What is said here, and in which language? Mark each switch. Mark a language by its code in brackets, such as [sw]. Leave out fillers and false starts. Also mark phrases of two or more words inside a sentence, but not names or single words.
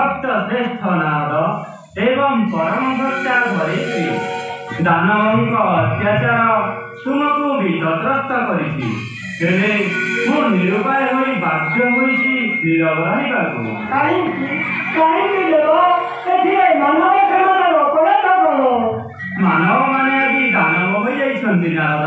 [or] ଶ୍ରେଷ୍ଠ ନାରଦ ଏବଂ ପରମ ଭକ୍ତା ଧରିତ୍ରୀ ଦାନବଙ୍କ ଅତ୍ୟାଚାର ତୁମକୁ ବିତତ୍ରସ୍ତ କରିଛି। ହେଲେ ମୁଁ ନିରୁପାୟ ହୋଇ ବାଧ୍ୟ ହୋଇଛି ନୀରବ ରହିବାକୁ। କାହିଁକି ଦେବ? ଏଥିରେ ମାନବ କ୍ଷମତାର ଅପରାଧ କଣ? ମାନବମାନେ ଆଜି ଦାନବ ହୋଇଯାଇଛନ୍ତି ନାରଦ।